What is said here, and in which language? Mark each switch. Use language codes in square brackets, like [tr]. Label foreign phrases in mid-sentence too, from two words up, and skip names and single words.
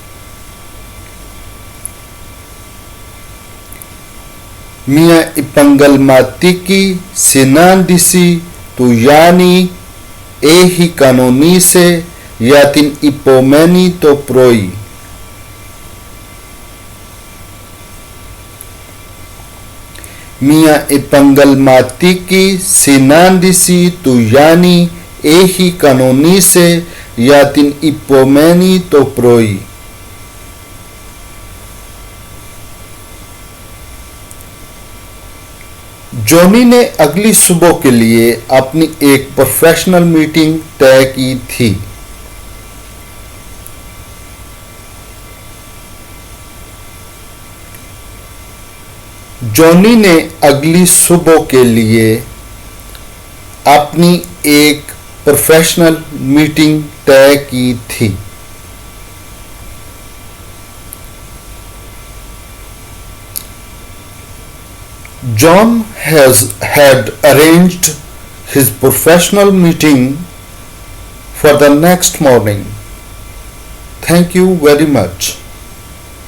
[el] Μια επαγγελματική συνάντηση του Γιάννη έχει κανονίσει για την επομένη το πρωί. Μια επαγγελματική συνάντηση του Γιάννη έχει κανονίσει για την επομένη το πρωί. [hi] जॉनी ने अगली सुबह के लिए अपनी एक [en] professional meeting [hi] तय की थी। जॉनी ने अगली सुबह के लिए अपनी एक [en] professional meeting [hi] तय की थी। [en] John had arranged his professional meeting for the next morning. Thank you very much.